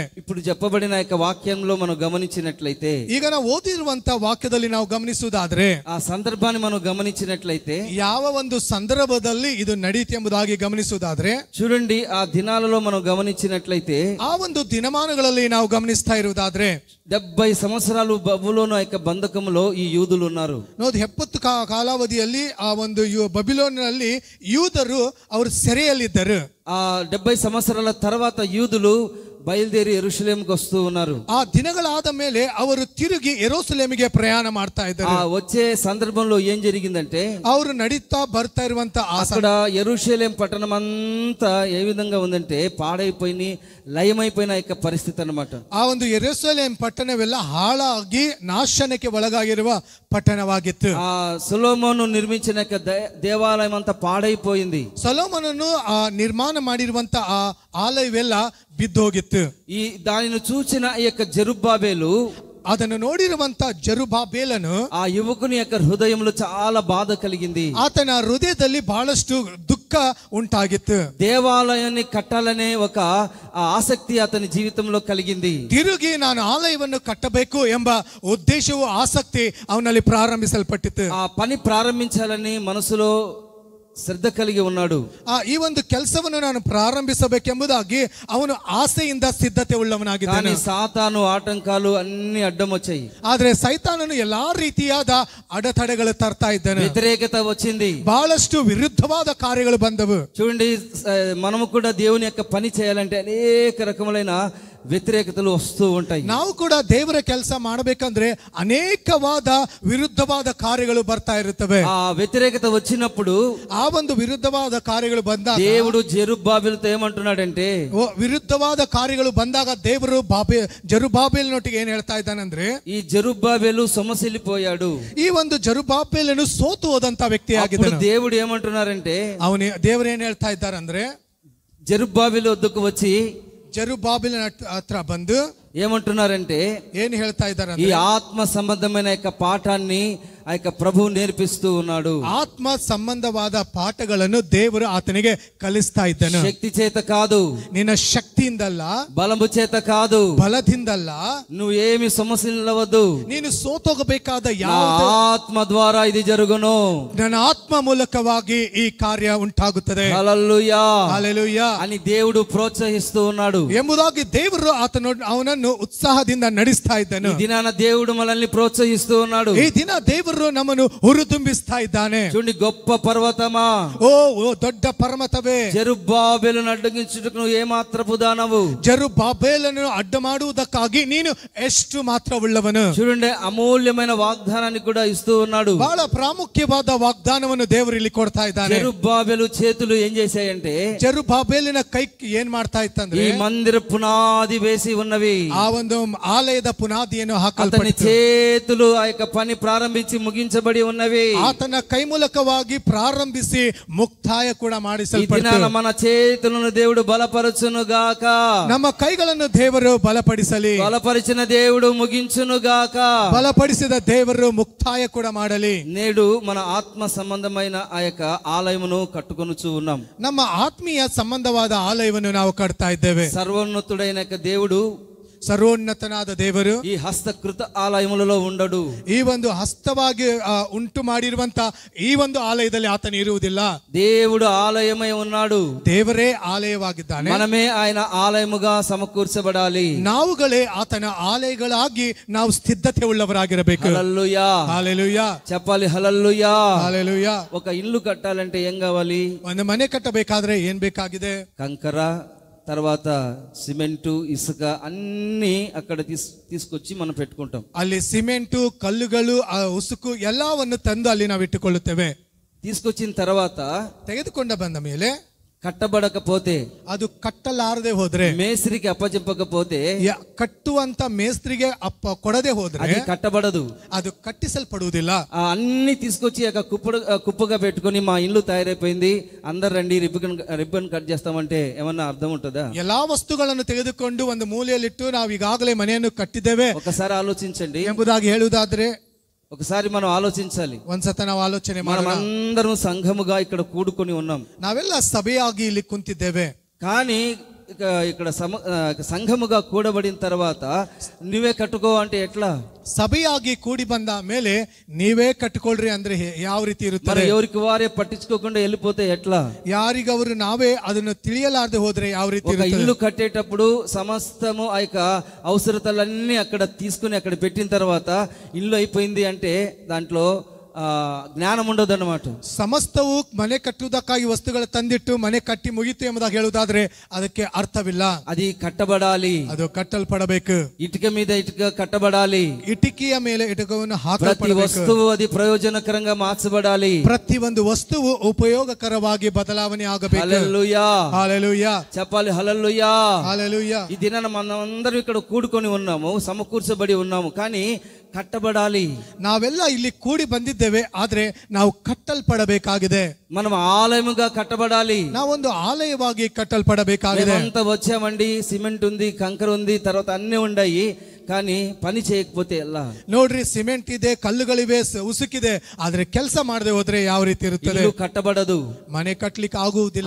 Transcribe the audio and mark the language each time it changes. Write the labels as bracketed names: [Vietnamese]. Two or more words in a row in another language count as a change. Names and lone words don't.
[Telugu] ఇప్పుడు చెప్పబడిన యొక్క వాక్యంలో మనం గమనించినట్లయితే, [Kannada] ಈಗ ನಾವು ಓದಿರುವಂತ ವಾಕ್ಯದಲ್ಲಿ ನಾವು ಗಮನಿಸುವುದಾದ್ರೆ, [Telugu] ఆ సందర్భాన్ని మనం గమనించినట్లయితే, [Kannada] ಯಾವ ಒಂದು ಸಂದರ್ಭದಲ್ಲಿ ಇದು ನಡೀತಿ ಎಂಬುದಾಗಿ ಗಮನಿಸುವುದಾದ್ರೆ, [Telugu] చూడండి, ఆ దినాలలో మనం గమనించినట్లయితే, [Kannada] ಆ ಒಂದು ದಿನಮಾನಗಳಲ್ಲಿ ನಾವು ಗಮನಿಸ್ತಾ ಇರುವುದಾದ್ರೆ, [Telugu] 70 సంవత్సరాలు బబులోను యొక్క బంధకములో ఈ యూదులు ఉన్నారు. [Kannada] ನೋಡಿ, 70 ಕಾಲಾವಧಿಯಲ್ಲಿ ಆ ಒಂದು బబిలోనిನಲ್ಲಿ యూದರು ಅವರು ಸೆರೆಯಲ್ಲಿದ್ದರು. [Telugu] ఆ 70 సంవత్సరాల తర్వాత యూదులు బయలుదేరి యెరూషలేముకు వస్తూ ఉన్నారు. [Kannada] ఆ దినಗಳಾದ ಮೇಲೆ ಅವರು ತಿರುಗಿ ಯೆರೂಸಲೇಮಿಗೆ ಪ್ರಯಾಣ ಮಾಡ್ತಾ ಇದ್ದಾರೆ. [Telugu] ఆ వచ్చే సందర్భంలో ఏం జరిగిందంటే [Kannada] ಅವರು ನಡೀತಾ ಬರ್ತಾ ಇರುವಂತ [Telugu] అక్కడ యెరూషలేం పట్టణం అంతా ఏ విధంగా ఉందంటే పాడైపోయి లయమైపోయిన యొక్క పరిస్థితి అన్నమాట. [Kannada] ಆ ಒಂದು ಯೆರೂಸಲೇಂ ಪಟ್ಟಣವೆಲ್ಲ ಹಾಳಾಗಿ ನಾಶನಕ್ಕೆ ಒಳಗಾಗಿರುವ ಪಟ್ಟಣವಾಗಿತ್ತು. [Telugu] ఆ సొలొమోను నిర్మించిన యొక్క దేవాలయం అంతా పాడైపోయింది. [Kannada] ಸೊಲೊಮೋನನು ನಿರ್ಮಾಣ ಮಾಡಿರುವಂತ ಆ ಆಲಯವೆಲ್ಲ ಬಿದ್ದೋಗಿತ್ತು. [Telugu] ఈ దానిని చూసిన ఈ యొక్క జెరుబ్బాబెలు, [Kannada] ಅದನ್ನು ನೋಡಿರುವಂತ ಜೆರುಬ್ಬಾಬೆಲನು, [Telugu] ఆ యువకుని యొక్క హృదయంలో చాలా బాధ కలిగింది. [Kannada] ಆತನ ಹೃದಯದಲ್ಲಿ ಬಹಳಷ್ಟು ದುಃಖ ಉಂಟಾಗಿತ್ತು. [Telugu] దేవాలయాన్ని కట్టాలనే ఒక ఆసక్తి అతని జీవితంలో కలిగింది. [Kannada] ತಿರುಗಿ ನಾನು ಆಲಯವನ್ನು ಕಟ್ಟಬೇಕು ಎಂಬ ಉದ್ದೇಶವು ಆಸಕ್ತಿ ಅವನಲ್ಲಿ ಪ್ರಾರಂಭಿಸಲ್ಪಟ್ಟಿತು. [Telugu] ఆ పని ప్రారంభించాలని మనసులో శ్రద్ధ కలిగి ఉన్నాడు. [Kannada] ಈ ಒಂದು ಕೆಲಸವನ್ನು ನಾನು ಪ್ರಾರಂಭಿಸಬೇಕೆಂಬುದಾಗಿ ಅವನು ಆಸೆಯಿಂದ ಸಿದ್ಧತೆ ಉಳ್ಳವನಾಗಿದ್ದಾನೆ. [Telugu] సాతాను ఆటంకాలు అన్ని అడ్డం వచ్చాయి. [Kannada] ಆದ್ರೆ ಸೈತಾನನು ಎಲ್ಲಾ ರೀತಿಯಾದ ಅಡೆತಡೆಗಳು ತರ್ತಾ ಇದ್ದಾನೆ. [Telugu] వ్యతిరేకత వచ్చింది. [Kannada] ಬಹಳಷ್ಟು ವಿರುದ್ಧವಾದ ಕಾರ್ಯಗಳು ಬಂದವು. [Telugu] చూడండి, మనము కూడా దేవుని యొక్క పని చేయాలంటే అనేక రకములైన వ్యతిరేకతలు వస్తూ ఉంటాయి. [Kannada] ನಾವು ಕೂಡ ದೇವರ ಕೆಲಸ ಮಾಡಬೇಕಂದ್ರೆ ಅನೇಕವಾದ ವಿರುದ್ಧವಾದ ಕಾರ್ಯಗಳು ಬರ್ತಾ ಇರುತ್ತವೆ. [Telugu] ఆ వ్యతిరేకత వచ్చినప్పుడు, [Kannada] ಆ ಒಂದು ವಿರುದ್ಧವಾದ ಕಾರ್ಯಗಳು ಬಂದಾಗ [Telugu] దేవుడు జెరుబ్బాబెలుతో ఏమంటున్నాడంటే, [Kannada] ವಿರುದ್ಧವಾದ ಕಾರ್ಯಗಳು ಬಂದಾಗ ದೇವರು ಜೆರುಬ್ಬಾಬೆಲನೊಟ್ಟಿಗೆ ಏನ್ ಹೇಳ್ತಾ ಇದ್ದಾನಂದ್ರೆ, [Telugu] ఈ జెరుబ్బాబెలు సొమ్మసిల్లిపోయాడు. [Kannada] ಈ ಒಂದು ಜೆರುಬ್ಬಾಬೆಲನು ಸೋತು ಹೋದಂತ ವ್ಯಕ್ತಿ ಆಗಿದ್ದಾನೆ. [Telugu] దేవుడు ఏమంటున్నారంటే, [Kannada] ದೇವರು ಏನ್ ಹೇಳ್ತಾ ಇದ್ದಾರಂದ್ರೆ, [Telugu] జెరుబ్బాబెలు వద్దకు వచ్చి [Kannada] జెరుಬ್ಬಾಬెಲನ ಹತ್ರ ಬಂದು [Telugu] ఏమంటున్నారంటే, [Kannada] ఏం ಹೇಳ್ತಾ ఇದ್ದಾರೆ, [Telugu] ఈ ఆత్మ సంబంధమైన యొక్క పాఠాన్ని ఆ యొక్క ప్రభువు నేర్పిస్తూ ఉన్నాడు. [Kannada] ಆತ್ಮ ಸಂಬಂಧವಾದ ಪಾಠಗಳನ್ನು ದೇವರು ಆತನಿಗೆ ಕಲಿಸ್ತಾ ಇದ್ದಾನೆ. [Telugu] శక్తి చేత కాదు, [Kannada] ನಿನ್ನ ಶಕ್ತಿಯಿಂದಲ್ಲ, [Telugu] బలము చేత కాదు, [Kannada] ಬಲದಿಂದಲ್ಲ, [Telugu] నువ్వు ఏమి సమస్యలవద్దు, [Kannada] ನೀನು ಸೋತೋಗಬೇಕಾದ [Telugu] ఆత్మ ద్వారా ఇది జరుగును, [Kannada] ನನ್ನ ಆತ್ಮ ಮೂಲಕವಾಗಿ ಈ ಕಾರ್ಯ ಉಂಟಾಗುತ್ತದೆ. [Telugu] హల్లెలూయా హల్లెలూయా అని దేవుడు ప్రోత్సహిస్తూ ఉన్నాడు. [Kannada] ಎಂಬುದಾಗಿ ದೇವರು ಅವನನ್ನು ಉತ್ಸಾಹದಿಂದ ನಡೆಸ್ತಾ ಇದ್ದಾನೆ. [Telugu] ఈ దినాన దేవుడు మనల్ని ప్రోత్సహిస్తూ ఉన్నాడు. [Kannada] ಈ ದಿನ ದೇವರು ನಮ್ಮನ್ನು ಹುರಿದುಂಬಿಸ್ತಾ ಇದ್ದಾನೆ. [Telugu] చూడండి, గొప్ప పర్వతమా, [Kannada] ಓ ದೊಡ್ಡ ಪರ್ವತವೇ, [Telugu] జెరుబ్బాబెలును అడ్డగించుటకు నువ్వు ఏ మాత్రపు దానవు, [Kannada] ಜೆರುಬ್ಬಾಬೆಲನನ್ನು ಅಡ್ಡ ಮಾಡುವುದಕ್ಕಾಗಿ ನೀನು ಎಷ್ಟು ಮಾತ್ರ ಉಳ್ಳವನು. [Telugu] చూడండి, అమూల్యమైన వాగ్దానాన్ని కూడా ఇస్తూ ఉన్నాడు. [Kannada] ಬಹಳ ಪ್ರಾಮುಖ್ಯವಾದ ವಾಗ್ದಾನವನ್ನು ದೇವರು ಇಲ್ಲಿ ಕೊಡ್ತಾ ಇದ್ದಾನೆ. [Telugu] జెరుబ్బాబెలు చేతులు ఏం చేశాయంటే, [Kannada] ಜೆರುಬ್ಬಾಬೆಲಿನ ಕೈ ಏನ್ ಮಾಡ್ತಾ ಇತ್ತಂದ್ರೆ, [Telugu] ఈ మందిర పునాది వేసి ఉన్నవి. [Kannada] ಆ ಒಂದು ಆಲಯದ ಪುನಾದಿಯನ್ನು [Telugu] అతని [Kannada] ಹಾಕಲ್ಪಟ್ಟಿತು. [Telugu] చేతులు ఆ యొక్క పని ప్రారంభించి ముగించబడి ఉన్నవి. [Kannada] ಆತನ ಕೈ ಮೂಲಕವಾಗಿ ಪ್ರಾರಂಭಿಸಿ ಮುಕ್ತಾಯ ಕೂಡ ಮಾಡಿಸಲ್ಪಟ್ಟಿತು. [Telugu] మన చేతులను దేవుడు బలపరచును గాక. [Kannada] ನಮ್ಮ ಕೈಗಳನ್ನು ದೇವರು ಬಲಪಡಿಸಲಿ. [Telugu] బలపరిచిన దేవుడు ముగించును గాక. [Kannada] బలపಡಿಸಿದ ದೇವರು ಮುಕ್ತಾಯ ಕೂಡ ಮಾಡಲಿ. [Telugu] నేడు మన ఆత్మ సంబంధమైన ఆ యొక్క ఆలయమును కట్టుకొనుచు ఉన్నాం. [Kannada] ನಮ್ಮ ಆತ್ಮೀಯ ಸಂಬಂಧವಾದ ಆಲಯವನ್ನು ನಾವು ಕಟ್ತಾ ಇದ್ದೇವೆ. [Telugu] సర్వోన్నతుడైన దేవుడు, [Kannada] ಸರ್ವೋನ್ನತನಾದ ದೇವರು [Telugu] ఈ హస్తకృత ఆలయములలో ఉండడు. [Kannada] ಈ ಒಂದು ಹಸ್ತವಾಗಿ ಉಂಟು ಮಾಡಿರುವಂತ ಈ ಒಂದು ಆಲಯದಲ್ಲಿ ಆತನು ಇರುವುದಿಲ್ಲ. [Telugu] దేవుడు ఆలయమై ఉన్నాడు. [Kannada] ದೇವರೇ ಆಲಯವಾಗಿದ್ದಾನೆ. [Telugu] మనమే ఆయన ఆలయముగా సమకూర్చబడాలి. [Kannada] ನಾವುಗಳೇ ಆತನ ಆಲಯಗಳಾಗಿ ನಾವು ಸಿದ್ಧತೆ ಉಳ್ಳವರಾಗಿರಬೇಕು. [Telugu] హల్లెలూయా, హల్లెలూయా చెప్పాలి. హల్లెలూయా, హల్లెలూయా. ఒక ఇల్లు కట్టాలంటే ఏం కావాలి? [Kannada] ಒಂದು ಮನೆ ಕಟ್ಟಬೇಕಾದ್ರೆ ಏನ್ ಬೇಕಾಗಿದೆ? [Telugu] కంకర, తర్వాత సిమెంటు, ఇసుక అన్ని అక్కడ తీసుకొచ్చి మనం పెట్టుకుంటాం. [Kannada] ಅಲ್ಲಿ ಸಿಮೆಂಟು, ಕಲ್ಲುಗಳು, ಉಸುಕು ಎಲ್ಲವನ್ನು ತಂದು ಅಲ್ಲಿ ನಾವು ಇಟ್ಟುಕೊಳ್ಳುತ್ತೇವೆ. [Telugu] తీసుకొచ్చిన తర్వాత [Kannada] ತೆಗೆದುಕೊಂಡ ಬಂದ ಮೇಲೆ [Telugu] కట్టబడకపోతే, [Kannada] ಅದು ಕಟ್ಟಲಾರದೆ ಹೋದ್ರೆ, [Telugu] మేస్త్రికి అప్పచెప్పకపోతే, [Kannada] ಕಟ್ಟುವಂತ ಮೇಸ್ತ್ರಿಗೆ ಕೊಡದೆ ಹೋದ್ರೆ [Telugu] అది కట్టబడదు, [Kannada] ಅದು ಕಟ್ಟಿಸಲ್ಪಡುವುದಿಲ್ಲ. [Telugu] అన్ని తీసుకొచ్చి కుప్పగా పెట్టుకొని మా ఇల్లు తయారైపోయింది, అందరు రండి [English] ribbon cut [Telugu] చేస్తామంటే ఏమన్నా అర్థం ఉంటుందా? [Kannada] ಎಲ್ಲಾ ವಸ್ತುಗಳನ್ನು ತೆಗೆದುಕೊಂಡು ಒಂದು ಮೂಲೆಯಲ್ಲಿಟ್ಟು ನಾವು ಈಗಾಗಲೇ ಮನೆಯನ್ನು ಕಟ್ಟಿದ್ದೇವೆ [Telugu] ఒకసారి ఆలోచించండి [Kannada] ಎಂಬುದಾಗಿ ಹೇಳುವುದಾದ್ರೆ, [Telugu] ఒకసారి మనం ఆలోచించాలి. [Kannada] ಒಂದ್ಸತ ನಾವು ಆಲೋಚನೆ [Telugu] మనం [Kannada] ಮಾಡೋಣ. [Telugu] అందరం సంఘముగా ఇక్కడ కూడుకొని ఉన్నాం. [Kannada] ನಾವೆಲ್ಲ ಸಭೆಯಾಗಿ ಇಲ್ಲಿ ಕುಂತಿದ್ದೇವೆ. [Telugu] కానీ ఇక్కడ సంఘముగా కూడబడిన తర్వాత నువ్వే కట్టుకో అంటే ఎట్లా? [Kannada] ಸಭೆಯಾಗಿ ಕೂಡಿ ಬಂದ ಮೇಲೆ ನೀವೇ ಕಟ್ಟಿಕೊಳ್ಳ್ರಿ ಅಂದ್ರೆ ಯಾವ ರೀತಿ ಇರುತ್ತದೆ? [Telugu] ఎవరికి వారే పట్టించుకోకుండా వెళ్ళిపోతే ఎట్లా? [Kannada] ಯಾರಿಗವರು ನಾವೇ ಅದನ್ನು ತಿಳಿಯಲಾರದೆ ಹೋದ್ರೆ ಯಾವ ರೀತಿ [Telugu] ఒక ఇల్లు కట్టేటప్పుడు సమస్తము ఆ యొక్క అవసరతలన్నీ అక్కడ తీసుకుని అక్కడ పెట్టిన తర్వాత ఇల్లు అయిపోయింది అంటే దాంట్లో ಜ್ಞಾನ ఉండదన్నమాట. [Kannada] ಸಮಸ್ತವು ಮನೆ ಕಟ್ಟುವುದಕ್ಕಾಗಿ ವಸ್ತುಗಳು ತಂದಿಟ್ಟು ಮನೆ ಕಟ್ಟಿ ಮುಗಿತು ಎಂಬುದಾಗಿ ಹೇಳುವುದಾದ್ರೆ ಅದಕ್ಕೆ ಅರ್ಥವಿಲ್ಲ. [Telugu] అది కట్టబడాలి, [Kannada] ಅದು ಕಟ್ಟಲ್ಪಡಬೇಕು. [Telugu] ఇటుక మీద ఇటుక కట్టబడాలి, [Kannada] ಇಟಿಕೆಯ ಮೇಲೆ ಇಟಕವನ್ನು [Telugu] ప్రతి [Kannada] ಹಾಕಲ್ಪಡಬೇಕು. [Telugu] వస్తువు అది ప్రయోజనకరంగా మార్చబడాలి. [Kannada] ಪ್ರತಿ ಒಂದು ವಸ್ತುವು ಉಪಯೋಗಕರವಾಗಿ ಬದಲಾವಣೆ ಆಗಬೇಕು. [Telugu] హల్లెలూయా, హల్లెలూయా, చెప్పాలి హల్లెలూయా. హల్లెలూయా. ఈ దినాన మనమందరం ఇక్కడ కూడుకొని ఉన్నాము, సమకూర్చబడి ఉన్నాము, కానీ కట్టబడాలి. [Kannada] ನಾವೆಲ್ಲ ಇಲ್ಲಿ ಕೂಡಿ ಬಂದಿದ್ದೇವೆ, ಆದ್ರೆ ನಾವು ಕಟ್ಟಲ್ಪಡಬೇಕಾಗಿದೆ. [Telugu] మనం ఆలయముగా కట్టబడాలి. [Kannada] ನಾವೊಂದು ಆಲಯವಾಗಿ ಕಟ್ಟಲ್ಪಡಬೇಕಾಗಿದೆ. [Telugu] మేమంతా వచ్చామండి, సిమెంట్ ఉంది, కంకర ఉంది, తర్వాత అన్ని ఉన్నాయి, కానీ పని చేయకపోతే ఎలా? [Kannada] ನೋಡ್ರಿ, ಸಿಮೆಂಟ್ ಇದೆ, ಕಲ್ಲುಗಳಿವೆ, ಉಸುಕಿದೆ, ಆದ್ರೆ ಕೆಲಸ ಮಾಡದೆ ಹೋದ್ರೆ ಯಾವ ರೀತಿ ಇರುತ್ತದೆ? [Telugu] ఇల్లు కట్టబడదు, [Kannada] ಮನೆ ಕಟ್ಟಲಿಕ್ಕೆ ಆಗುವುದಿಲ್ಲ.